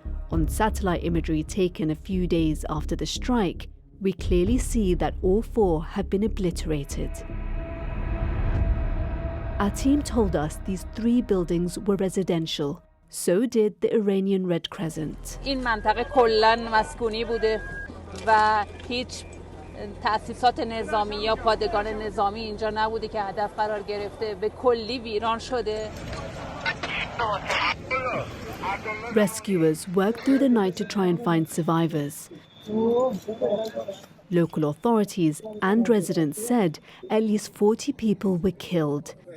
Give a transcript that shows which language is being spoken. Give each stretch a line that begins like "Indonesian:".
English: On satellite imagery taken a few days after the strike, we clearly see that all 4 have been obliterated. Our team told us these 3 buildings were residential. So did the Iranian Red Crescent.
Persian: این منطقه کلاً مسکونی بوده و هیچ تأسیسات نظامی یا پادگان نظامی اینجا نبوده که هدف قرار گرفته، به کلی ویران شده.
English: Rescuers worked through the night to try and find survivors. Local authorities and residents said at least 40 people were killed.